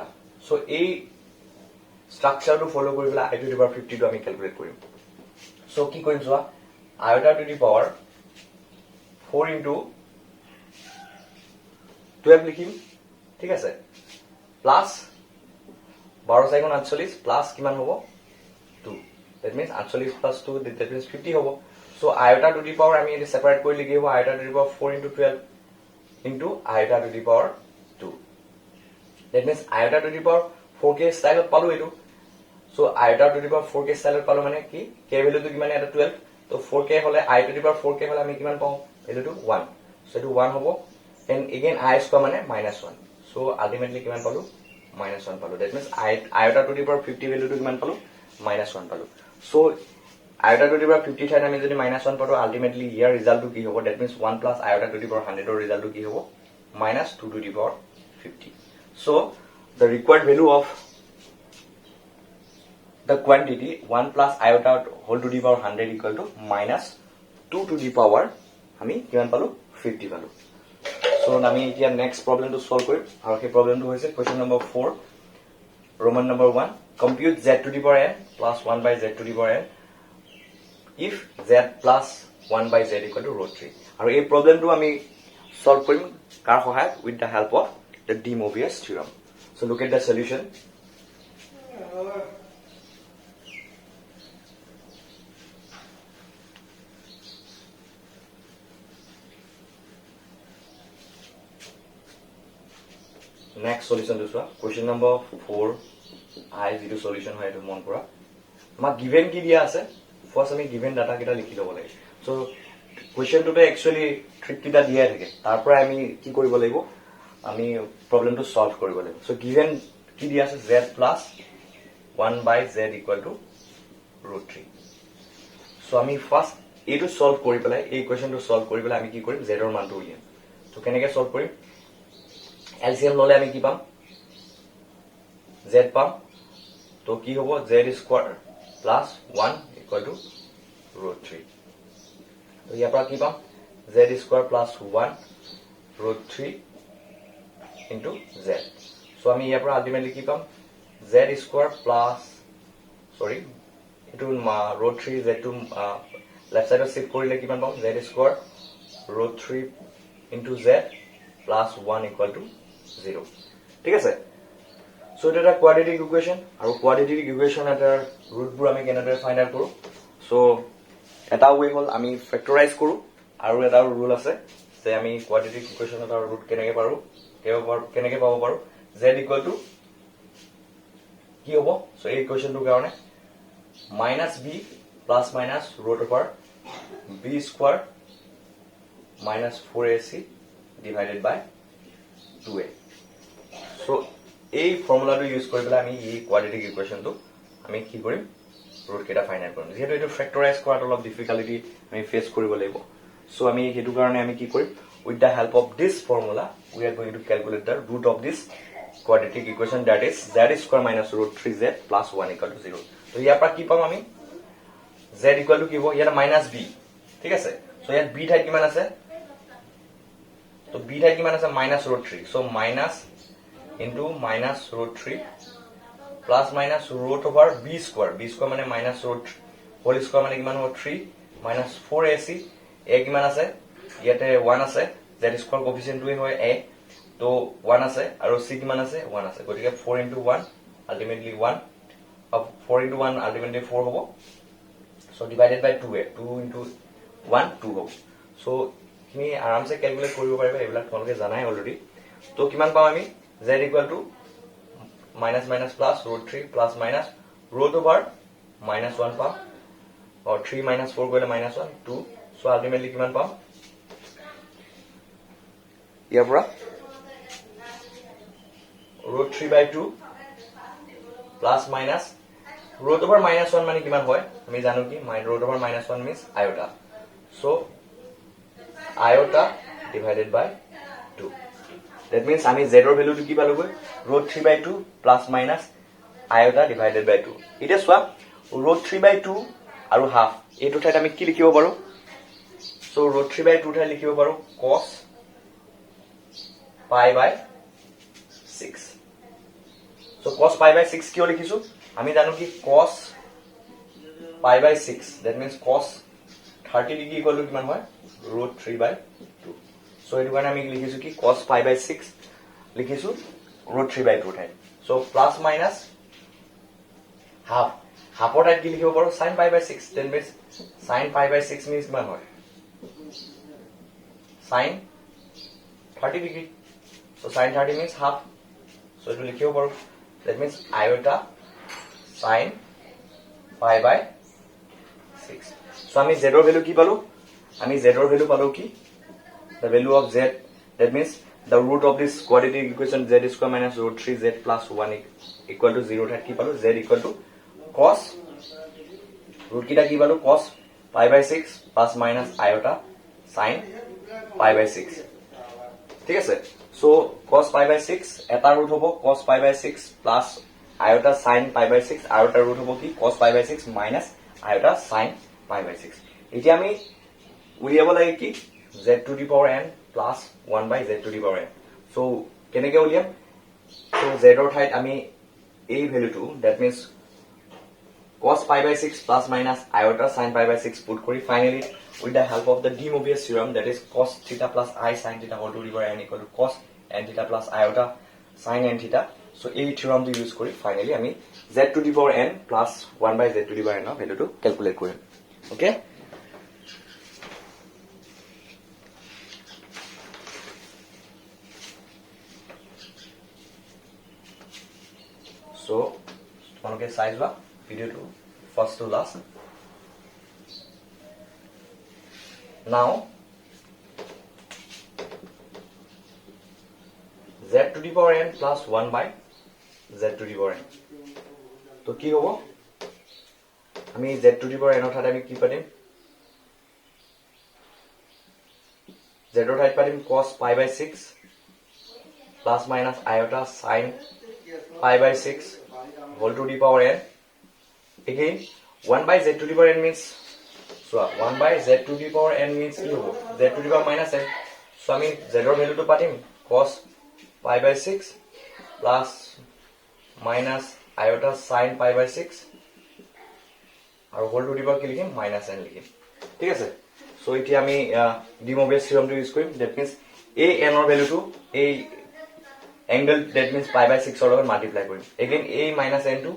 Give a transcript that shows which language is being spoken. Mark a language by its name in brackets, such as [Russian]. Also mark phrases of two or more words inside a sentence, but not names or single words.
[Assamese] সো এই স্ট্ৰাকচাৰটো ফলো কৰি পেলাই i [English] to the power [Assamese] 50 টো আমি ক্যালকুলেট কৰিম। সো কি কৰিম চোৱা [English] iota to the power [Assamese] 4 * 12 লিখিম, ঠিক আছে, প্লাস 12 × 4 = 48 প্লাস কিমান হ'ব 2, [English] that means 48 plus 2 that means 50 হ'ব। [Assamese] সো [English] iota to the power [Assamese] আমি এটা সেপাৰেট কৰি লিখি হ'ব [English] iota to the power 4 * 12 into iota to the power 2, that means iota to the power 4k [Assamese] স্টাইলত পালো এটো। সো [English] iota to the power 4k [Assamese] স্টাইলত পালো মানে কি k ভ্যালুটো কিমান এটা 12, তো 4k হলে i [English] to the power 4k [Assamese] হলে আমি কিমান পাও ভ্যালুটো 1, সো এটো 1 হ'ব। [English] then again [Assamese] i স্কয়াৰ মানে -1, সো আলটিমেটলি কিমান পালো -1 পালো, [English] that means iota to the power 50 [Assamese] ভ্যালুটো কিমান পালো -1 পালো। সো iota [English] to the power 50 [Assamese] ঠাইত আমি যদি -1 পালো আলটিমেটলি ইয়াৰ ৰিজাল্টটো কি হ'ব, [English] that means 1 plus iota to the power 100 ৰ ৰিজাল্টটো [Assamese] কি হ'ব [English] -2 to the power 50. সো the required value of the quantity 1 plus iota whole to the power 100 equal to -2 to the power [Assamese] আমি কিমান পালো [English] 50 পালো। [Assamese] সো আমি এতিয়া নেক্সট প্ৰবলেমটো সলভ কৰিম আৰু সেই প্ৰবলেমটো হৈছে [English] question number 4 Roman number 1 compute z to the power n plus 1 by z to the power n if z plus 1 by z equal to √3 [Assamese] আৰু এই প্ৰবলেমটো আমি সলভ কৰিম কাৰ সহায়ত [English] with the help of the de Moivre's theorem. So look at the solution. Next solution to question number 4 I zero solution [Assamese] হয় এটো মন কৰা আমাক given কি দিয়া আছে ফার্স্ট আমি given ডাটা কিটা লিখি লব লাগে। সো কোৱেশ্চনটোতে একচুয়ালি ট্ৰিক কিটা দিয়া থাকে তাৰ পৰা আমি কি কৰিব লাগিব আমি প্ৰবলেমটো সলভ কৰিব লাগিব। সো given কি দিয়া আছে [English] z plus 1 by z equal to √3। [Assamese] সো আমি ফার্স্ট এইটো সলভ কৰি পেলাই এই কোৱেশ্চনটো সলভ কৰি পেলাই আমি কি কৰিম z ৰ মানটো উলিয়াম। সো কেনেকৈ সলভ কৰিম LCM ললে আমি কি পাম z পাম, তো কি হ'ব z [English] square plus 1 equal to √3. [Assamese] তো ইয়াৰ পৰা কি পাম z [English] square plus 1 [Assamese] √3 ইনটু z। সো আমি ইয়াৰ পৰা আলটিমেটলি কি পাম z [English] square plus [Assamese] সৰি এটো √3 z টু লেফট সাইডত শিফট কৰিলে কিমান পাম z স্কয়াৰ √3 [English] into z plus 1 equal to 0, [Assamese] ঠিক আছে। সো এটা [English] quadratic equation [Assamese] আৰু [English] quadratic equation [Assamese] এটাৰ ৰুটবোৰ আমি কেনেদৰে [English] find out [Assamese] কৰো। সো এটা ওয়ে হল আমি ফ্যাক্টৰাইজ কৰো আৰু এটা ৰুল আছে যে আমি [English] quadratic equation [Assamese] এটা ৰুট কেনেকে পাব পাৰো z [English] equal to [Assamese] কি হ'ব সো এই ইকুৱেশ্যনটোৰ কাৰণে [English] minus b plus minus root over b square minus 4ac divided by 2a [Assamese] সো এই ফৰ্মুলাটো ইউজ কৰি পেলাই আমি এই কোৱাড্ৰেটিক ইকুৱেশ্যনটো আমি কি কৰিম ৰুট কেইটা ফাইনাইট কৰিম যেহেতু এইটো ফেক্টৰাইজ কৰাত অলপ ডিফিকাল্টি আমি ফেচ কৰিব লাগিব সো আমি হেতু কাৰণে আমি কি কৰিম [English] with the help of this formula we are going to calculate the root of this quadratic equation that is z square minus root 3z plus 1 equal to 0 [Assamese] তো ইয়াৰ পৰা কি পাম আমি [English] z equal to [Assamese] কি হ'ব ইয়াৰ [English] minus b [Assamese] ঠিক আছে সো ইয়াত b ঠাইত কিমান আছে তো b ঠাইত কিমান আছে [English] minus root 3 so minus into minus root 3 plus minus root over b square মানে minus root whole square মানে [Assamese] কিমান হ'ব [English] 3 minus 4ac a [Assamese] কিমান আছে ইয়াতে [English] 1 আছে z square coefficient [Assamese] টোই হয় a তো 1 আছে আৰু c কিমান আছে 1 আছে গতিকে [English] 4 into 1 ultimately 1 of 4 into 1 ultimately 4 [Assamese] হ'ব [English] so divided by 2a 2 into 1 2 [Assamese] হ'ব so খিনি আৰামসে ক্যালকুলেট কৰিব পাৰিবা এইবিলাক তোমালোকে জানাই অলৰেডি তো কিমান পাম আমি [English] z equal to minus minus plus root 3 plus minus root over minus 1 [Assamese] পাম [English] or 3 minus 4 [Assamese] কৰিলে [English] minus 1 2 so ultimately [Assamese] কিমান পাম ইয়াৰ পৰা [English] root 3 by 2 plus minus root over minus 1 [Assamese] মানে কিমান হয় আমি জানো কি [English] root over minus 1 means iota so iota divided by 2 that means [Assamese] আমি z ৰ ভ্যালুটো কি পালোগৈ [English] root 3 by 2 [Assamese] plus minus iota divided by 2 এটা সোয়া [English] root 3 by 2 [Assamese] আৰু half এইটো ঠাইত আমি কি লিখিব পাৰো [English] so root 3 by 2 [Assamese] ঠাইত লিখিব পাৰো cos [English] pi by 6 so cos pi by 6 [Assamese] কিয় লিখিছো আমি জানো কি [English] cos pi by 6 that means cos 30 [Assamese] ডিগ্ৰী ইকুয়াল টু কিমান হয় [English] root 3 by 2 [Assamese] so এটো কাৰণে আমি লিখিছো কি [English] cos pi by 6 [Assamese] লিখিছো [English] root 3 by 2 [Assamese] ঠাইত [English] so plus minus half [Assamese] হাফৰ ঠাইত কি লিখিব পাৰো [English] sin pi by 6 that means sin pi by 6 means [Assamese] কিমান হয় [English] sin 30 ডিগ্ৰী so sin 30 means half so এটো লিখিব পাৰো that means iota sin pi by 6 so [Assamese] আমি z ৰ ভ্যালু কি পালো আমি z ৰ ভ্যালু পালো কি [English] the value of z that means the root of this quadratic equation z square minus root 3z plus 1 equal to [Assamese] 0 ঠাইত কি পালো [English] z equal to cos root [Assamese] কিটা কি পালো [English] cos pi by 6 [Assamese] plus minus iota sin pi by 6 ঠিক আছে [English] so cos pi by 6 [Assamese] এটা root হ'ব [English] cos pi by 6 plus iota sin pi by 6 [Assamese] আৰু এটা root হ'ব কি [English] cos pi by 6 [Assamese] minus iota sin pi by 6 এতিয়া আমি উলিয়াব লাগে কি [English] z to the power n plus 1 by z to the power n so [Assamese] কেনেকে উলিয়াম [English] so [Assamese] z ৰ ঠাইত আমি এই ভ্যালুটো [English] that means cos pi by 6 plus minus iota sin pi by 6 put কৰি finally with the help of the de Moivre's theorem that is cos theta plus I sin theta whole to the power n equal to cos n theta plus iota sin n theta so এই theorem to use কৰি finally আমি z to the power n plus 1 by z to the power n [Assamese] ৰ ভ্যালুটো ক্যালকুলেট কৰিম [English] okay so [Assamese] তোমালোকে চাই যোৱা ভিডিওটো [English] first to last now z to the power n plus 1 by z to the power n [Assamese] তো কি হ'ব আমি [English] z to the power n [Assamese] অৰ্থাৎ আমি কি পাতিম [English] z [Assamese] ৰ ঠাইত পাতিম [English] cos pi by 6 plus minus iota sin pi by 6 whole to the power n again 1 by z to the power n means so 1 by z to the power n means [Assamese] কি হ'ব [English] z to the power minus n so [Assamese] আমি z ৰ ভ্যালুটো পাতিম [English] cos pi by 6 plus minus iota sin pi by 6 আৰু whole to the power [Assamese] কি লিখিম [English] minus n লিখিম [Assamese] ঠিক আছে [English] so [Assamese] এতিয়া আমি [English] de Moivre's theorem টো ইউজ [Assamese] কৰিম [English] that means a n [Assamese] ৰ ভ্যালুটো এই angle [English] that means pi by 6 or multiply [Assamese] কৰিম [English] again a minus n to